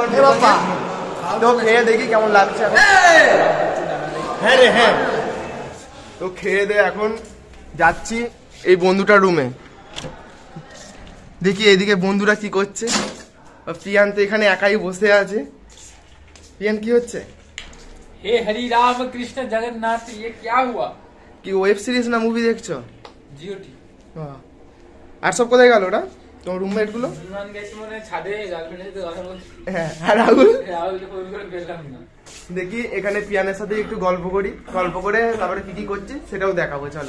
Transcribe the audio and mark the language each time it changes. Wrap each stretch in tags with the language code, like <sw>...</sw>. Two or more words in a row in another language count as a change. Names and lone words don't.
<bn>তো খেয়ে দেখি কেমন লাগছে। হ্যাঁ রে হ্যাঁ। তো খেয়ে দে এখন যাচ্ছি এই বন্ধুটার রুমে, দেখি এইদিকে বন্ধুরা কি করছে। প্রিয়ান তো এখানে একাই বসে আছে। প্রিয়ান কি হচ্ছে?</bn> <hi>हे हरि राम कृष्ण जगन्नाथ, ये क्या हुआ?</hi> <bn>কি</bn> <en>web series</en> <bn>না মুভি দেখছো? जियो टी আর সব কোথায় গেল ওটা তোমার রুমমেট গুলো? বিমান গেছে মানে ছাদে গার্লফ্রেন্ডের সাথে কথা বলছে। হ্যাঁ, আর রাহুল? রাহুলকে ফোন করে গেলাম না। দেখি এখানে পিয়ানের সাথে একটু গল্প করি, গল্প করে তারপরে কি করছি সেটাও দেখাবো, চলো।</bn>